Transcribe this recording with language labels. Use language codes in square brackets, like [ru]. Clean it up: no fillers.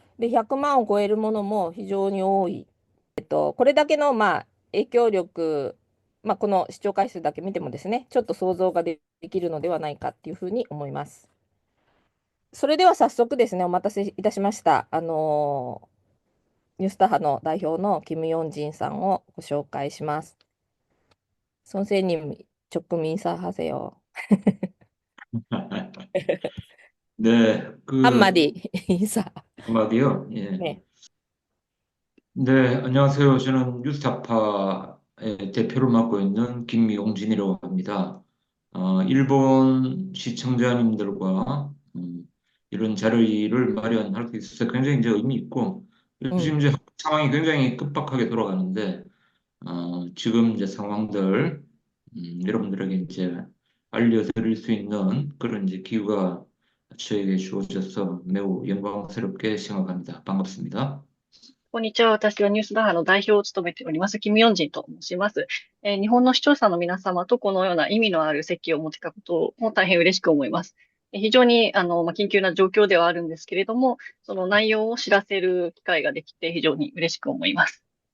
[ja] で、100万を超えるものも非常に多い。これだけの、まあ、影響力、まあ、この視聴回数だけ見てもですね、ちょっと想像ができるのではないかっていうふうに思います。それでは早速ですね、お待たせいたしました。ニュースタ派の代表のキム・ヨンジンさんをご紹介します。 [ko] 선생님 조금 인사하세요. 네, 한마디 인사. 한마디요. 예. 네. 네, 안녕하세요. 저는 뉴스타파의 대표를 맡고 있는 김용진이라고 합니다. 일본 시청자님들과 이런 자리를 마련할 수 있어서 굉장히 이제 의미 있고, 요즘 음. 이제 상황이 굉장히 급박하게 돌아가는데, 지금 이제 상황들, 여러분들에게 이제 알려드릴 수 있는 그런 이제 기회가 저에게 주어져서 매우 영광스럽게 생각합니다. 반갑습니다. [ja] こんにちは。私はニュースダハの代表を務めております、キム・ヨンジンと申します。日本の視聴者の皆様とこのような意味のある席を持てたことも大変嬉しく思います。非常に、緊急な状況ではあるんですけれども、その内容を知らせる機会ができて非常に嬉しく思います。